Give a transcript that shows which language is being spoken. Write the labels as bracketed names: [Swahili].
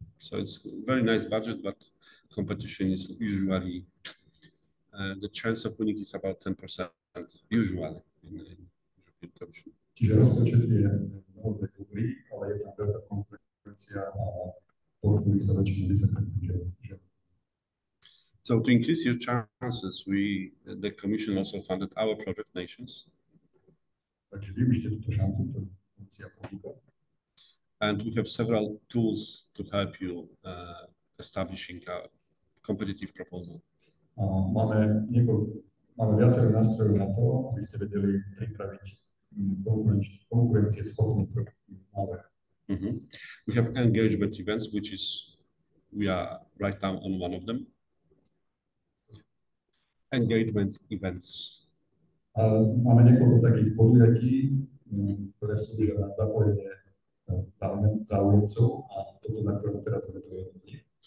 [English] So it's a very nice budget, but competition is usually the chance of winning is about 10% usually in European Commission. [Slovak] Čiže rozpočet je naozaj dobrý, ale je tam veľká konkurencia a podporí sa väčšinou 10%. [English] So to increase your chances, the Commission also funded our project Nations. [Slovak] Takže využite túto šancu, ktorú komisia ponúka. [English] And we have several tools to help you establishing a competitive proposal. [Slovak] Máme viacero nástrojov na to, aby ste vedeli pripraviť konkurencieschopný návrh. [English] We have engagement events, we are right now on one of them. Engagement events. [Slovak] Máme niekoľko takých podujatí, ktoré slúžia na zapojenie záujemcov a toto, na ktorom teraz vedujeme.